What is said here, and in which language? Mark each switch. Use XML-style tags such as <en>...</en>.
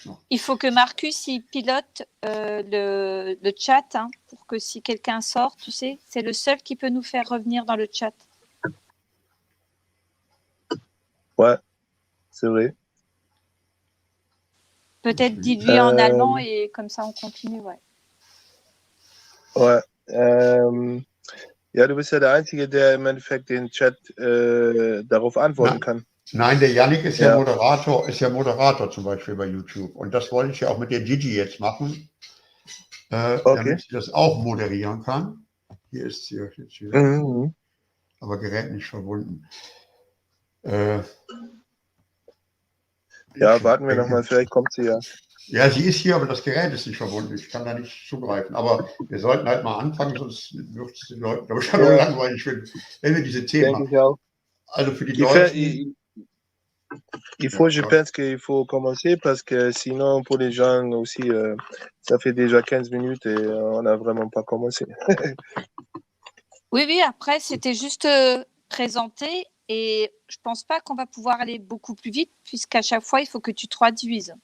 <fr>Il faut que Marcus il pilote le chat pour que si quelqu'un sort, tu sais, c'est le seul qui peut nous faire revenir dans le chat. Ouais, c'est vrai. Peut-être dis-lui en allemand et comme ça on continue, ouais. Ouais.</fr> <de>Ja, du bist ja der Einzige, der im Endeffekt den Chat darauf antworten kann. Nein, der Yannick ist Ja. Moderator zum Beispiel bei YouTube. Und das wollte ich ja auch mit der Gigi jetzt machen, Okay. damit sie das auch moderieren kann. Hier ist sie jetzt wieder, Mhm. aber Gerät nicht verbunden. Ja, warten wir nochmal, vielleicht kommt sie ja. Ja, sie ist hier, aber das Gerät ist nicht verbunden. Ich kann da nicht zugreifen. Aber wir sollten halt mal anfangen, sonst wird es den Leuten, glaube ich, ja nur langweilig, wenn wir diese Themen Denke ich auch. Also für die Deutschen.</de> <fr>Il faut, je pense qu'il faut commencer parce que sinon, pour les gens aussi, ça fait déjà 15 minutes et on n'a vraiment pas commencé. Oui, après, c'était juste présenté et je pense pas qu'on va pouvoir aller beaucoup plus vite puisqu'à chaque fois, il faut que tu traduises.</fr>